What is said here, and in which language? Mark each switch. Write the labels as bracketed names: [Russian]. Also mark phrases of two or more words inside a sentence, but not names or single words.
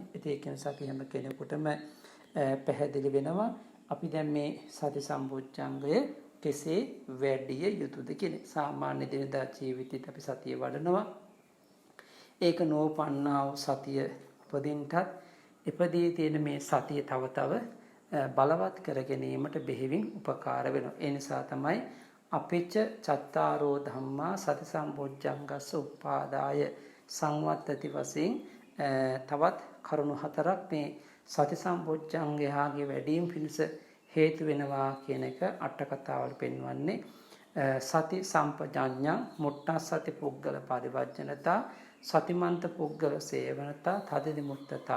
[Sinhala] ඉතින් ඒක නිසා අපි හැම කෙනෙකුටම පැහැදිලි වෙනවා අපි දැන් මේ සති සම්බොජ්ජංගය කෙසේ වැඩි යුතුද කියලා. සාමාන්‍ය දිනදා ජීවිතේත් අපි සතිය වඩනවා. ඒක නෝපන්නා වූ සතිය උපදින්නත් ඉපදී තියෙන මේ සතිය තව තව බලවත් කර ගැනීමට බෙහෙවින් උපකාර වෙනවා. ඒ නිසා තමයි [Pali] අපිච්ච චත්තාරෝ ධම්මා සති සම්බොජ්ජංගස්ස උපාදාය සංවත්තති [Sinhala] වශයෙන් තවත් කරුණු 4ක් මේ සති සම්බොජ්ජංගයාගේ වැඩිම පිණිස හේතු වෙනවා කියන එක අට කතාවල පෙන්වන්නේ. [Pali] සති සම්පජාඤ්ඤං මුට්ටස්සති පුද්ගල පරිවර්ජනතා සතිමන්ත පුද්ගල සේවනතා තදදි මුත්තතා.